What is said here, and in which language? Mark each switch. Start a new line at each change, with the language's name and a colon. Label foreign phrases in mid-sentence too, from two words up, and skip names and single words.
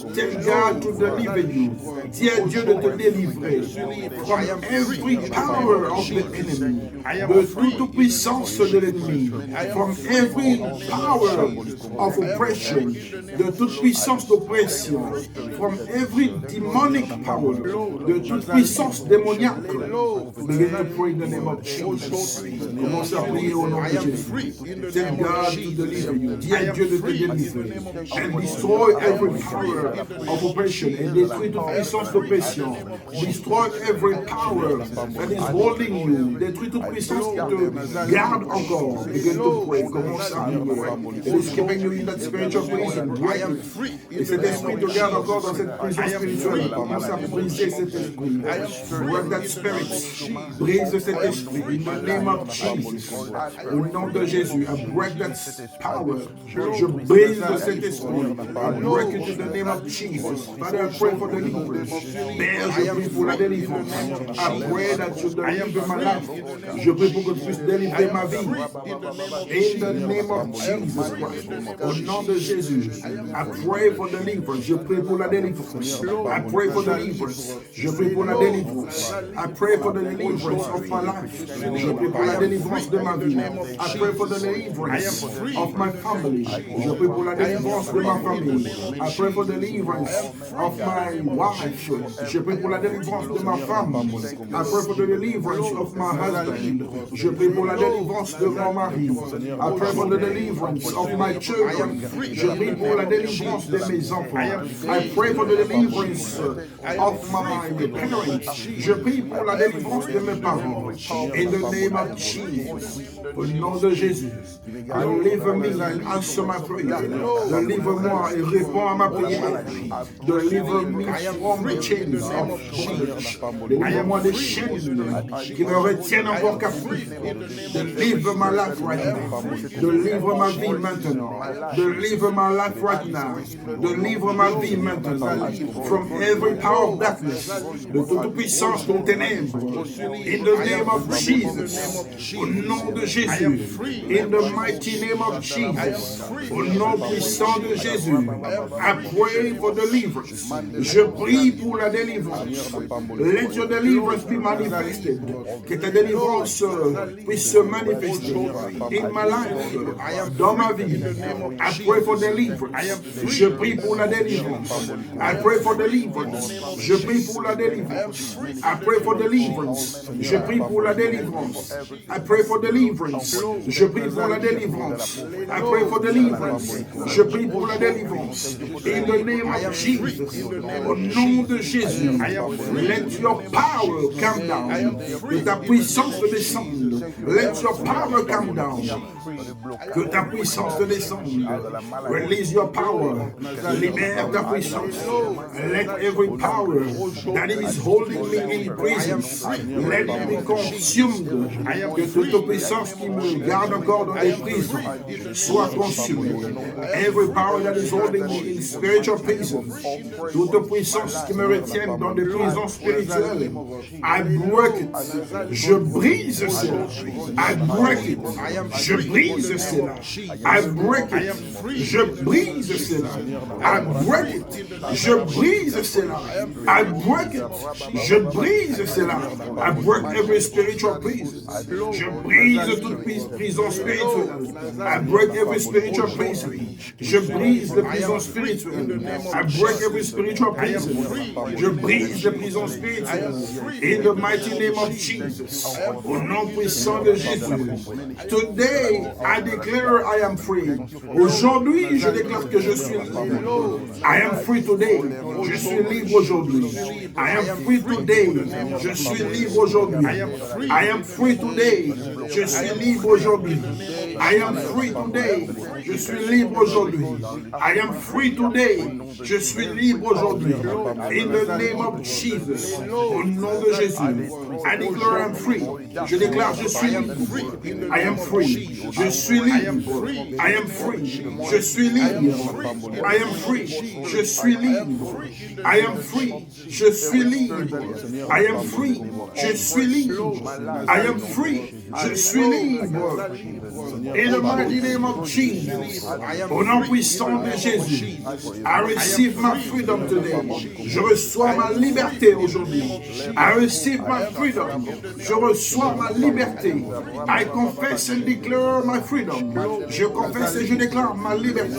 English: Tell God to deliver you.
French: Dis à Dieu de te délivrer
English: from every power of the enemy.
French: De toute puissance de l'ennemi.
English: From every power of oppression.
French: De toute puissance d'oppression.
English: From every demonic power.
French: De toute puissance démoniaque.
English: Begin to pray in the name of Jesus.
French: Commence à prier au nom de Jésus.
English: Tell God to deliver you.
French: Dis à Dieu de te délivrer.
English: And destroy every power of oppression.
French: Et détruis toute puissance d'oppression.
English: Destroy every power that is holding you.
French: Détruis toute puissance qui te garde encore.
English: Begin to pray.
French: Commence à prier.
English: It is keeping you in that spiritual prison.
French: Et cet esprit te garde encore dans cette prison spirituelle. Commence à briser cet esprit.
English: Break that spirit.
French: Brise cet esprit.
English: In the name of Jesus.
French: Au nom de Jésus.
English: I break that power.
French: Je brise cet esprit.
English: I break it in the name of Jesus. Father, I pray for deliverance.
French: Père, je prie pour la délivrance.
English: I pray that you deliver my life.
French: Je prie pour que tu puisses délivrer ma vie.
English: In the name of Jesus Christ.
French: Au nom de Jésus.
English: I pray for deliverance.
French: Je prie pour la délivrance.
English: I pray for deliverance.
French: Je prie pour la délivrance.
English: I pray for the deliverance of my life.
French: Je prie pour la délivrance de ma vie.
English: I pray for the deliverance of my family.
French: Je prie pour la délivrance de ma famille.
English: I pray for the deliverance of my wife.
French: Je prie pour la délivrance de ma femme.
English: I pray for the deliverance of my husband.
French: Je prie pour la délivrance de mon mari.
English: I pray for the deliverance of my children.
French: Je prie pour la délivrance de mes enfants.
English: I pray for the deliverance of my parents.
French: Je prie pour la délivrance de mes parents.
English: In the name of Jesus.
French: Au nom de Jésus.
English: Deliver me and answer my prayer.
French: Deliver-moi et réponds à ma prière.
English: Deliver me from the chains of bondage.
French: Deliver-moi des chaînes qui me retiennent encore captif.
English: Deliver my life right now.
French: Deliver ma vie maintenant.
English: Deliver my life right now.
French: Deliver ma vie maintenant.
English: From every power of darkness.
French: De toute puissance de ténèbres.
English: In the name of Jesus.
French: Au nom de Jésus.
English: In the mighty name of Jesus.
French: Au nom puissant de Jésus.
English: I pray for deliverance.
French: Je prie pour la délivrance.
English: Let your deliverance be manifested.
French: Que ta délivrance puisse se manifester.
English: In my life.
French: Dans ma vie.
English: I pray for deliverance.
French: Je prie pour la délivrance.
English: I pray for deliverance.
French: Je prie pour la délivrance.
English: I pray for deliverance.
French: Je prie pour la délivrance.
English: I pray for deliverance.
French: délivrance. Je prie pour la délivrance.
English: I pray for deliverance.
French: Je prie pour la délivrance.
English: In the name of Jesus.
French: Au nom de Jésus.
English: Let your power come down.
French: Que ta puissance descende.
English: Let your power come down.
French: Que ta puissance descende.
English: Release your power.
French: Libère ta puissance.
English: Let every power that is holding me in prison, let it be consumed.
French: Que toute puissance qui me garde encore dans les prisons soit consumée.
English: Every power that is holding me in spiritual prison,
French: toute puissance qui me retient dans des prisons spirituelles,
English: I break it.
French: Je brise cela.
English: I break it.
French: Je brise cela.
English: I break it.
French: Je brise cela.
English: I break it.
French: Je brise cela.
English: I break it.
French: Je brise cela.
English: I break every spiritual prison.
French: Je brise toute prison spirituelle.
English: I break every spiritual prison.
French: Je brise les prisons spirituelles.
English: I break every spiritual prison.
French: Je brise les prisons spirituelles.
English: In the mighty name of Jesus.
French: Au nom puissant de Jésus.
English: Today I declare I am free.
French: Aujourd'hui, je déclare que je suis libre.
English: I am free today.
French: Je suis libre aujourd'hui.
English: I am free today.
French: Je suis libre aujourd'hui.
English: I am free today.
French: Je suis libre aujourd'hui.
English: I am free today.
French: Je suis libre aujourd'hui.
English: I am free today.
French: Je suis libre aujourd'hui.
English: In the name of Jesus.
French: Au nom de Jésus.
English: I declare I am free.
French: Je déclare je suis libre.
English: I am free.
French: Je suis libre.
English: I am free.
French: Je suis libre.
English: I am free.
French: Je suis libre.
English: I am free.
French: Je suis libre.
English: I am free.
French: Je suis libre.
English: I am free.
French: Je suis libre.
English: In the mighty name of Jesus.
French: Au nom puissant de Jésus.
English: I receive my freedom today.
French: Je reçois ma liberté aujourd'hui.
English: I receive my freedom.
French: Je reçois ma liberté.
English: I confess and declare my freedom.
French: Je confesse et je déclare ma liberté.